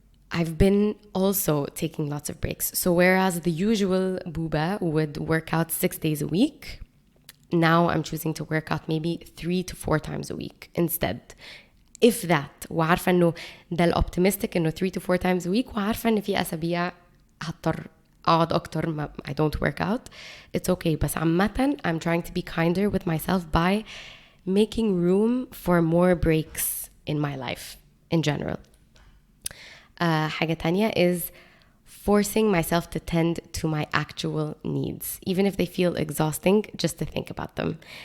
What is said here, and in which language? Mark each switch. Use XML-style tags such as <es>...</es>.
<en>I've been also taking lots of breaks. So whereas the usual Buba would work out 6 days a week, now I'm choosing to work out maybe 3 to 4 times a week instead. If that.</en> <ar>وعارفة انه ده الoptimistic انه</ar> <en>3 to 4 times a week,</en> <ar>وعارفة ان في أسابيع هضطر أقعد أكتر ما</ar> <en>I don't work out. It's okay.</en> <ar>بس عامة</ar> <en>I'm trying to be kinder with myself by making room for more breaks in my life in general.</en> <ar>حاجة تانية</ar> <en>is forcing myself to tend to my actual needs, even if they feel exhausting, just to think about them.</en>